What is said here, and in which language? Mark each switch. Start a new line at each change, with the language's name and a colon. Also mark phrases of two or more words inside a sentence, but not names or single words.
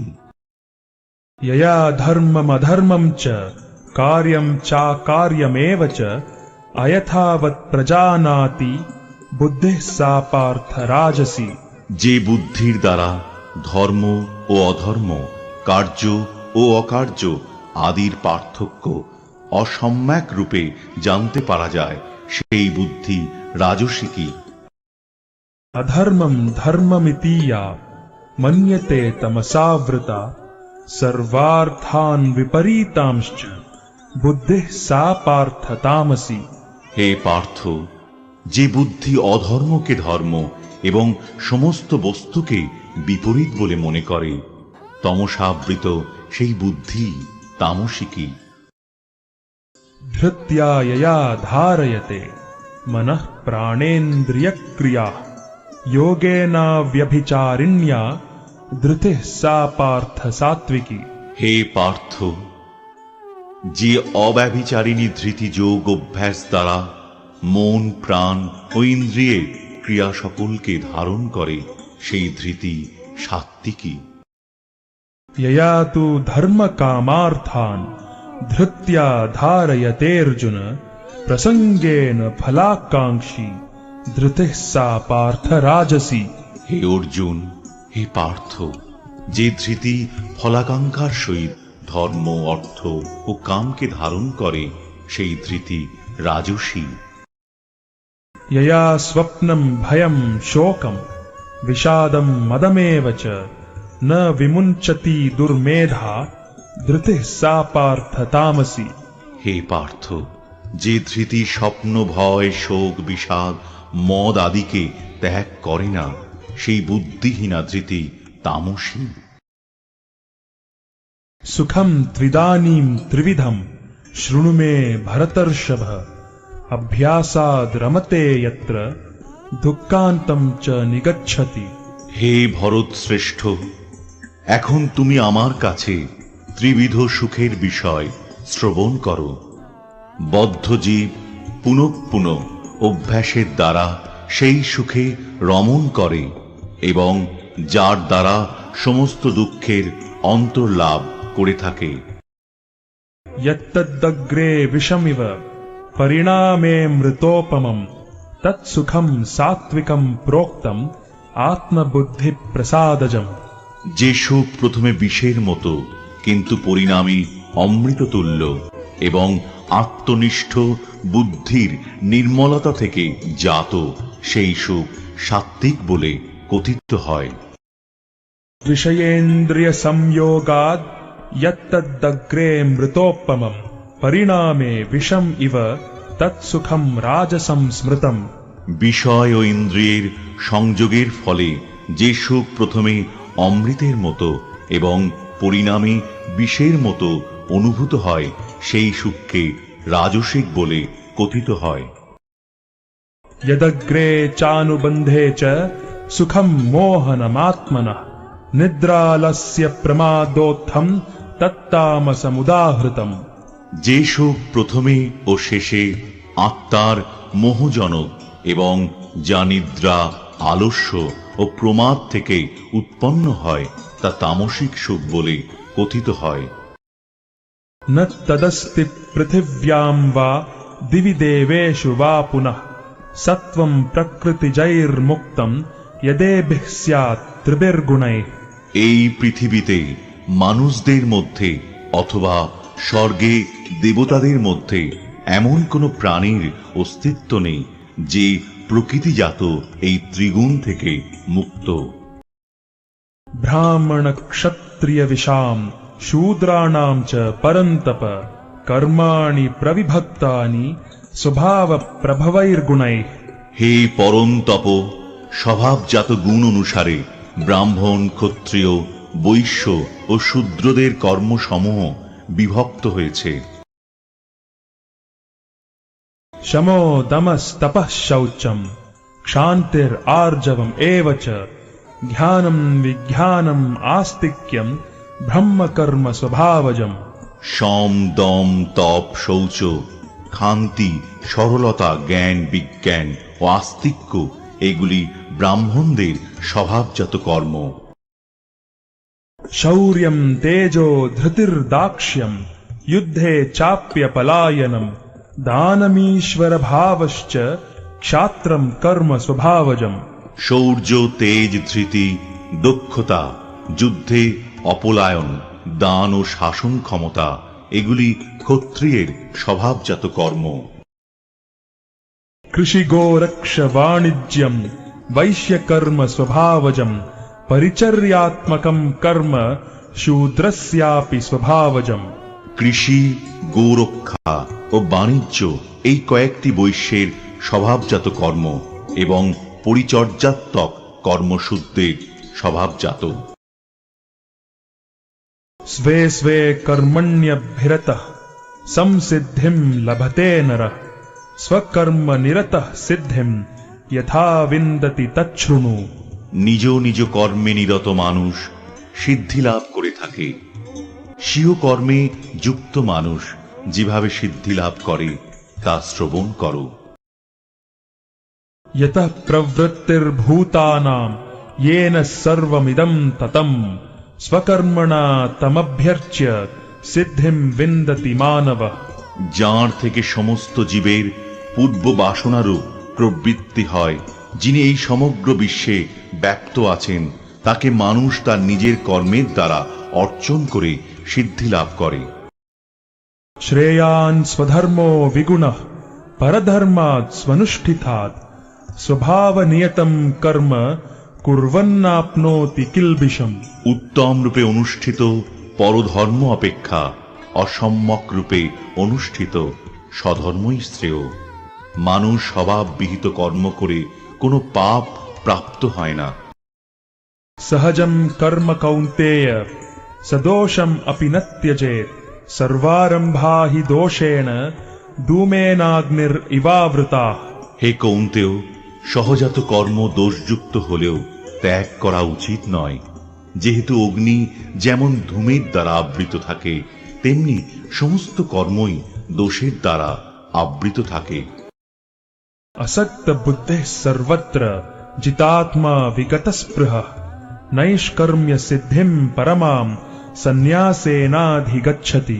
Sanskrit: यया धर्ममधर्मं च कार्यं चाकार्यमेव च अयथावत् प्रजानाति बुद्धिः सा पार्थ राजसी।
Bangla: যে বুদ্ধির দ্বারা ধর্ম ও অধর্ম, কার্য ও অকার্য আদির পার্থক্য অসম্যক রূপে জানতে পারা যায় সেই বুদ্ধি রাজসিকী।
Sanskrit: अधर्मं धर्ममिति या मन्यते तमसावृता सर्वार्थान् विपरीतांश्च बुद्धिः सा पार्थ तामसी।
Bangla: হে পার্থ, যে বুদ্ধি অধর্মকে ধর্ম এবং সমস্ত বস্তুকে বিপরীত বলে মনে করে তমসাবৃত সেই বুদ্ধি তামসিকী।
Sanskrit: धृत्या यया धारयते मनः प्राणेन्द्रियक्रियाः योगेनाव्यभिचारिण्या धृतिः सा पार्थ सात्विकी।
Bangla: হে পার্থ, যে অব্যভিচারিণী ধৃতি যোগ অভ্যাস দ্বারা মন, প্রাণ ও ইন্দ্রিয়ের ক্রিয়া সকলকে ধারণ করে সেই ধৃতি সাত্ত্বিকী।
Sanskrit: यया तु धर्मकामार्थान् धृत्या धारयतेऽर्जुन प्रसंगेन फलाकांक्षी धृतिः सा पार्थ राजसी।
Bangla: হে অর্জুন, হে পার্থ, যে ধৃতি ফলাকাঙ্ক্ষার সহিত ধর্ম, অর্থ ও কামকে ধারণ করে সেই ধৃতি রাজসী।
Sanskrit: यया स्वप्नं भयं शोकं विषादं मदमेव च न विमुञ्चति दुर्मेधा धृतिः सा पार्थ तामसी।
Bangla: হে পার্থ, যে ধৃতি স্বপ্ন, ভয়, শোক, বিষাদ, মদ আদিকে ত্যাগ করে না সেই বুদ্ধিহীনা ধৃতি তামসী।
Sanskrit: सुखम त्रिदानीं त्रिविधम शृणु मे भरतर्षभ अभ्यासाद रमते यत्र दुःखान्तम च निगच्छति।
Bangla: হে ভরত শ্রেষ্ঠ, এখন তুমি আমার কাছে ত্রিবিধ সুখের বিষয় শ্রবণ করো। বদ্ধ জীব পুনঃ পুনঃ অভ্যাসের দ্বারা সেই সুখে রমণ করে এবং যার দ্বারা সমস্ত দুঃখের অন্তর্লাভ করে থাকে।
Sanskrit: यत्तदग्रे विषमिव परिणामे मृतोपमं तत्सुखं सात्विकं प्रोक्तम आत्मबुद्धि प्रसादजम।
Bangla: যে সুখ প্রথমে বিষের মতো কিন্তু পরিণামে অমৃততুল্য এবং আত্মনিষ্ঠ বুদ্ধির নির্মলতা থেকে জাত, সেই সুখ সাত্ত্বিক বলে কথিত হয়।
Sanskrit: विषयेन्द्रिय संयोगाद यत्तदग्रे मृतोपमं परिणामे विषम इव तत्सुखम राजसं स्मृतम।
Bangla: বিষয় ও ইন্দ্রিয়ের সংযোগের ফলে যে সুখ প্রথমে অমৃতের মতো এবং পরিণামে বিষের মতো অনুভূত হয়, সেই সুখকে রাজসিক বলে কথিত হয়।
Sanskrit: यदग्रे चानुबन्धे च सुखं मोहनमात्मनः निद्रालस्य प्रमादोत्थं तत्तामसमुदाहृतम्।
Bangla: যে সুখ প্রথমে ও শেষে আত্মার মোহজনক এবং যা নিদ্রা, আলস্য ও প্রমাদ থেকে উৎপন্ন হয়, তা তামসিক সুখ বলে কথিত হয়।
Sanskrit: न तदस्ति पृथिव्यां वा दिवि देवेषु वा पुनः सत्वं प्रकृतिजैर्मुक्तं यदेभिः स्यात् त्रिभिर्गुणैः।
Bangla: এই পৃথিবীতে মানুষদের মধ্যে অথবা স্বর্গে দেবতাদের মধ্যে এমন কোন প্রাণীর অস্তিত্ব নেই যে প্রকৃতিজাত এই ত্রিগুণ থেকে মুক্ত।
Sanskrit: ब्राह्मण क्षत्रिय विशाम शूद्राणां च परन्तप कर्माणि प्रविभक्तानि स्वभाव प्रभवैर्गुणैः।
Bangla: হে পরন্তপ, স্বভাবজাত গুণ অনুসারে ব্রাহ্মণ, ক্ষত্রিয়, বৈশ্য ও শূদ্রদের কর্মসমূহ বিভক্ত হয়েছে।
Sanskrit: शमो दमस्तपः शौचम् क्षान्तिर् आर्जवम् एव च ज्ञानं विज्ञानम् आस्तिक्यम् ब्रह्म कर्म स्वभावजम्।
Bangla: সম, দম, তপ, শৌচ, ক্ষান্তি, সরলতা, জ্ঞান, বিজ্ঞান ও আস্তিক্য এগুলি ব্রাহ্মণদের স্বভাবজাত কর্ম।
Sanskrit: शौर्यम् तेजो धृतिर्दाक्ष्यम् युद्धे चाप्य पलायनम् दानमीश्वर भावश्च क्षात्रम् कर्म स्वभावजम्।
Bangla: শৌর্য, তেজ, ধৃতি, দক্ষতা, যুদ্ধে অপলায়ন, দান ও শাসন ক্ষমতা এগুলি ক্ষত্রিয়ের স্বভাবজাত কর্ম।
Sanskrit: कृषि गोरक्ष वाणिज्यम् वैश्य कर्म स्वभावजम् परिचर्यात्मकम् कर्म शूद्रस्यापि स्वभावजम्।
Bangla: কৃষি, গোরক্ষা ও বাণিজ্য এই কয়েকটি বৈশ্যের স্বভাবজাত কর্ম এবং পরিচর্যাত্মক কর্মশূদ্রের স্বভাবজাত।
Sanskrit: स्वे स्वे कर्मण्यभिरतः संसिद्धिम् लभते नरः स्वकर्म निरतः सिद्धिम् यथा विन्दति तच्छृणु।
Bangla: নিজ নিজ কর্মে নিরত মানুষ সিদ্ধি লাভ করে থাকে। স্বীয় কর্মে যুক্ত মানুষ যেভাবে সিদ্ধি লাভ করে তা শ্রবণ করো।
Sanskrit: यतः प्रवृत्तिर्भूतानां येन सर्वमिदं ततं स्वकर्मणा तमभ्यर्च्य सिद्धिं विन्दति मानवः।
Bangla: যার থেকে সমস্ত জীবের পূর্ব বাসনারূপ প্রবৃত্তি হয়, যিনি এই সমগ্র বিশ্বে ব্যপ্ত আছেন, তাকে মানুষ তার নিজের কর্মের দ্বারা অর্জন করে সিদ্ধি লাভ করে।
Sanskrit: श्रेयान् स्वधर्मो विगुणः परधर्मात् स्वनुष्ठितात् स्वभावनियतं कर्म कुर्वन्नाप्नोति किल्बिषम्।
Bangla: উত্তম রূপে অনুষ্ঠিত পরধর্ম অপেক্ষা অসম্যক রূপে অনুষ্ঠিত স্বধর্মই শ্রেয়। মানুষ স্বভাববিহিত কর্ম করে কোনো পাপ প্রাপ্ত হয় না।
Sanskrit: सहजं कर्म कौन्तेय सदोषम् अपि न त्यजेत् सर्वारम्भा हि दोषेण धूमेनाग्निरिवावृताः।
Bangla: হে কৌন্তেয়, সহজাত কর্ম দোষযুক্ত হলেও ত্যাগ করা উচিত নয়। যেহেতু অগ্নি যেমন ধূমের দ্বারা আবৃত থাকে, তেমনি সমস্ত কর্মই দোষের দ্বারা আবৃত থাকে।
Sanskrit: असक्त बुद्धिः सर्वत्र जितात्मा विगतस्पृहः नैष्कर्म्य सिद्धिं परमां सन्न्यासेनाधिगच्छति।